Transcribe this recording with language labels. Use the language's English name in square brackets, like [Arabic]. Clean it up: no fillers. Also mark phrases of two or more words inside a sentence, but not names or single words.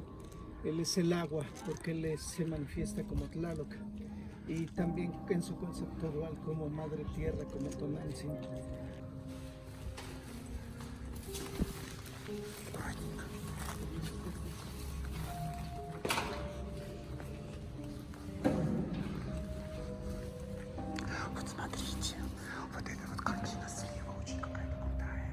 [Spanish] Él es el agua, porque se manifiesta como Tlaloc. Y también en su concepto dual como Madre Tierra, como Tonantzin. [Russian] Вот смотрите, вот эта вот картина слева очень какая-то крутая.